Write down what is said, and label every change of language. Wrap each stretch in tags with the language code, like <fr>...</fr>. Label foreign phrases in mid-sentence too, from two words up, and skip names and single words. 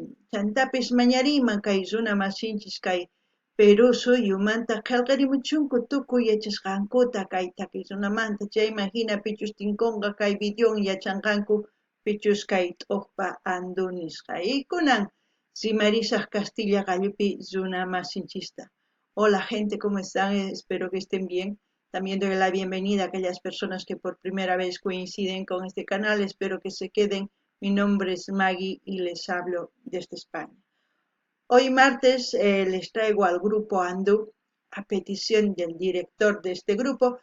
<qu>Chantapis mañariyman kay runa masinchis kay Perú suyumanta qillqarimuchunku tukuy yachasqankuta kay takiy runamanta chayman hina pichus tinkunqa kay videowan yachanqanku pichus kay t'uqpa Andu nisqaykunan rimarisaq Castilla gallupi runa masinchista.</qu> <es>Hola gente, ¿cómo están? Espero que estén bien. También doy la bienvenida a aquellas personas que por primera vez coinciden con este canal. Espero que se queden. Mi nombre es Maggie y les hablo desde España. Hoy martes les traigo al grupo Andu, a petición del director de este grupo.</es>